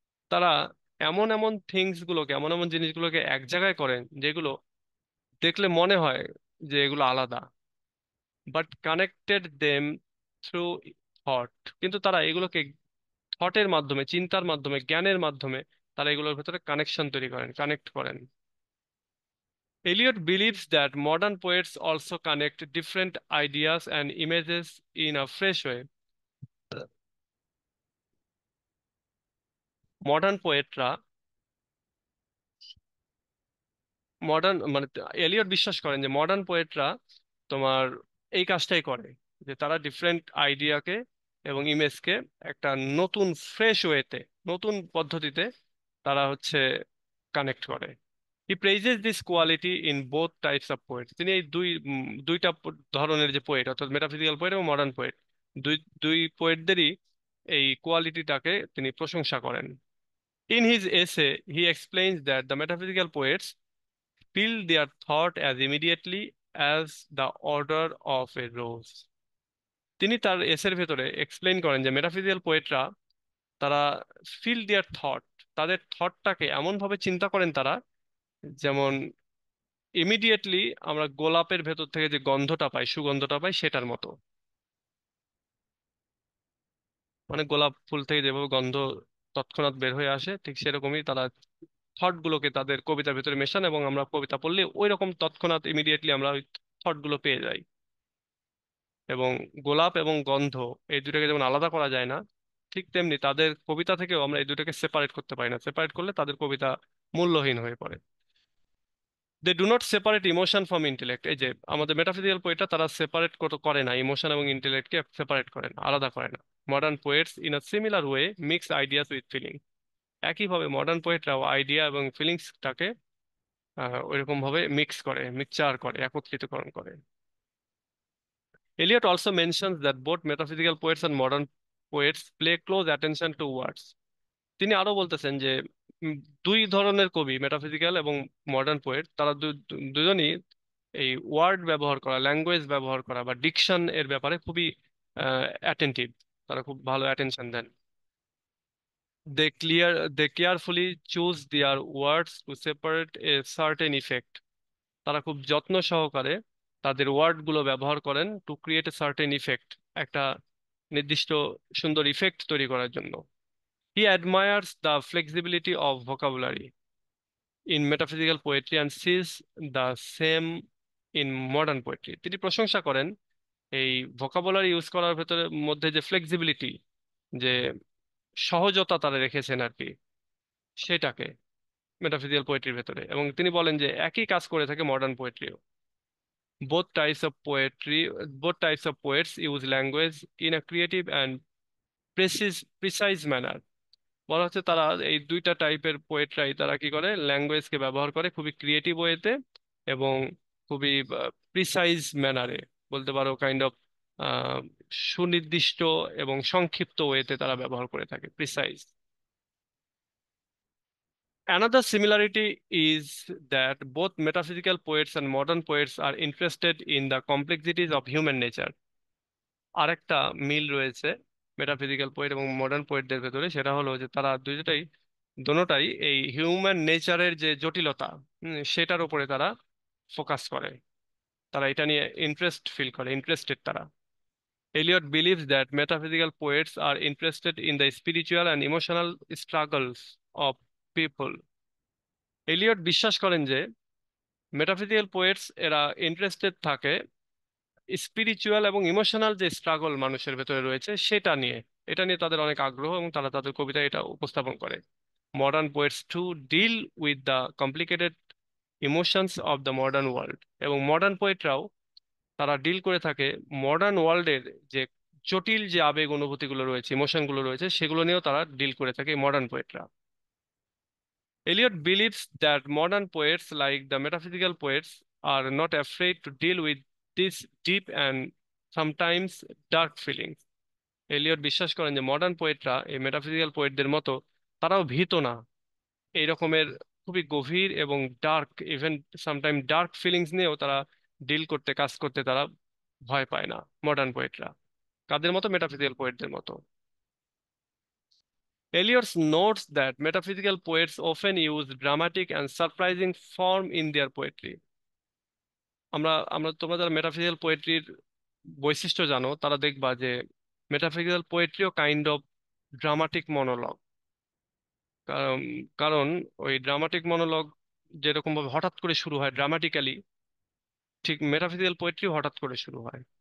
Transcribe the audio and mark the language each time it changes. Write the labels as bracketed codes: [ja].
[bn] তারা এমন এমন থিংস গুলোকে, এমন এমন জিনিসগুলোকে এক জায়গায় করেন যেগুলো দেখলে মনে হয় যে এগুলো আলাদা, but connected them through thought. কিন্তু তারা এগুলোকে থটের মাধ্যমে, চিন্তার মাধ্যমে, জ্ঞানের মাধ্যমে তারা এগুলোর ভেতরে কানেকশন তৈরি করেন, কানেক্ট করেন। [en] Eliot believes that modern poets also connect different ideas and images in a fresh way. [bn] Modern পোয়েটরা, মানে এলিয়ট বিশ্বাস করেন যে মডার্ন পোয়েটরা তোমার এই কাজটাই করে, যে তারা ডিফারেন্ট আইডিয়াকে এবং ইমেজকে একটা নতুন ফ্রেশ ওয়েতে, নতুন পদ্ধতিতে তারা হচ্ছে কানেক্ট করে। [en] He praises this quality in both types of poet. [bn] তিনি এই দুইটা ধরনের যে পোয়েট, অর্থাৎ মেটাফিজিক্যাল পোয়েট এবং মডার্ন পোয়েট, দুই দুই পোয়েটদেরই এই কোয়ালিটিটাকে তিনি প্রশংসা করেন। [en] In his essay he explains that the metaphysical poets feel their thought as immediately as the order of a rose. [bn] তিনি তার এসের ভেতরে এক্সপ্লেইন করেন যে মেটাফিজিক্যাল পোয়েটরা তারা [en] feel their thought, [bn] তাদের থটটাকে এমন ভাবে চিন্তা করেন তারা, যেমন ইমিডিয়েটলি আমরা গোলাপের ভেতর থেকে যে গন্ধটা পাই, সুগন্ধটা পাই, সেটার মতো। মানে গোলাপ ফুল থেকে যেভাবে গন্ধ তৎক্ষণাৎ বের হয়ে আসে, ঠিক সেরকমই তারা থট গুলোকে তাদের কবিতার ভেতরে মেশান, এবং আমরা কবিতা পড়লে ওই রকম তৎক্ষণাৎ ইমিডিয়েটলি আমরা ওই থট গুলো পেয়ে যাই। এবং গোলাপ এবং গন্ধ, এই দুটাকে যেমন আলাদা করা যায় না, ঠিক তেমনি তাদের কবিতা থেকেও আমরা এই দুটাকে সেপারেট করতে পারি না। সেপারেট করলে তাদের কবিতা মূল্যহীন হয়ে পড়ে। [en] They do not separate emotion from intellect. [bn] এই যে আমাদের মেটাফিজিক্যাল পোয়েটরা তারা সেপারেট করে না, ইমোশন এবং ইন্টেলেক্টকে সেপারেট করে না, আলাদা করে না। [en] Modern poets in a similar way mix ideas with feeling. [bn] একইভাবে মডার্ন পোয়েটরাও আইডিয়া এবং ফিলিংসটাকে ওইরকম ভাবে মিক্স করে, মিক্সচার করে, একত্রিতকরণ করে। [en] Eliot also mentions that both metaphysical poets and modern poets pay close attention to words. [bn] তিনি আরো বলতেছেন যে উম, দুই ধরনের কবি, মেটাফিজিক্যাল এবং মডার্ন পোয়েট, তারা দুজনই এই ওয়ার্ড ব্যবহার করা, ল্যাঙ্গুয়েজ ব্যবহার করা বা ডিকশন এর ব্যাপারে খুবই অ্যাটেন্টিভ। তারা খুব ভালো attention then. [en] They carefully choose their words to separate a certain effect. [bn] তারা খুব যত্ন সহকারে তাদের ওয়ার্ড গুলো ব্যবহার করেন [en] to create a certain effect, [bn] একটা নির্দিষ্ট সুন্দর ইফেক্ট তৈরি করার জন্য। [en] He admires the flexibility of vocabulary in metaphysical poetry and sees the same in modern poetry. [bn] তিনি প্রশংসা করেন এই ভোকাবুলারি ইউজ করার ভেতরে মধ্যে যে ফ্লেক্সিবিলিটি, যে সহজতা তারা রেখেছেন আর কি, সেটাকে মেটাফিজিক্যাল পোয়েট্রির ভেতরে। এবং তিনি বলেন যে একই কাজ করে থাকে modern পোয়েট্রিও। [en] both types of poetry both types of poets use language in a creative and precise manner। [bn] বলা হচ্ছে তারা এই দুইটা টাইপের পোয়েটরাই তারা কি করে, ল্যাঙ্গুয়েজকে ব্যবহার করে খুবই ক্রিয়েটিভ ওয়েতে এবং খুবই প্রিসাইজ ম্যানারে, বলতে পারো কাইন্ড অফ সুনির্দিষ্ট এবং সংক্ষিপ্ত ওয়েতে তারা ব্যবহার করে থাকে, precise. [en] Another similarity is that both metaphysical poets and modern poets are interested in the complexities of human nature। [bn] আরেকটা মিল রয়েছে মেটাফিজিক্যাল পোয়েট এবং মডার্ন পোয়েটদের ভেতরে, সেটা হলো যে তারা দুইটাই দোনোটাই এই হিউম্যান নেচারের যে জটিলতা, সেটার উপরে তারা ফোকাস করে, তারা এটা নিয়ে ইন্টারেস্ট ফিল করে, ইন্টারেস্টেড তারা। [en] Eliot believes that metaphysical poets are interested in the spiritual and emotional struggles of people. [bn] Elliot বিশ্বাস করেন যে মেটাফিজিক্যাল পোয়েটস এরা ইন্টারেস্টেড থাকে স্পিরিচুয়াল এবং ইমোশনাল যে স্ট্রাগল মানুষের ভেতরে রয়েছে সেটা নিয়ে, এটা নিয়ে তাদের অনেক আগ্রহ এবং তারা তাদের কবিতায় এটা উপস্থাপন করে। [en] Modern poets to deal with the complicated emotions of the modern world. [bn] এবং মডার্ন পোয়েটরাও তারা ডিল করে থাকে মডার্ন ওয়ার্ল্ডের যে জটিল যে আবেগ অনুভূতিগুলো রয়েছে, ইমোশনগুলো রয়েছে, সেগুলো নিয়েও তারা ডিল করে থাকে modern পোয়েটরা। [en] Eliot believes that modern poets, like the metaphysical poets, are not afraid to deal with these deep and sometimes dark feelings। [bn] Elliot বিশ্বাস করেন যে মডার্ন পোয়েটরা এই মেটাফিজিক্যাল পোয়েটদের মতো তারাও ভীত না এই রকমের খুবই গভীর এবং dark, even sometime dark feelings নিয়েও তারা ডিল করতে, কাজ করতে তারা ভয় পায় না মডার্ন পোয়েটরা। কাদের মতো? মেটাফিজিক্যাল পোয়েটদের মতো। [en] Eliot notes that metaphysical poets often use dramatic and surprising form in their poetry। [bn] আমরা আমরা তোমরা যারা মেটাফিজিক্যাল পোয়েট্রির বৈশিষ্ট্য জানো, তারা দেখবা যে metaphysical পোয়েট্রিও kind of dramatic monologue. কারণ কারণ ওই ড্রামাটিক মনোলগ যেরকম ভাবে হঠাৎ করে শুরু হয় ড্রামাটিক্যালি, ঠিক মেটাফিজিক্যাল পোয়েট্রিও হঠাৎ করে শুরু হয়।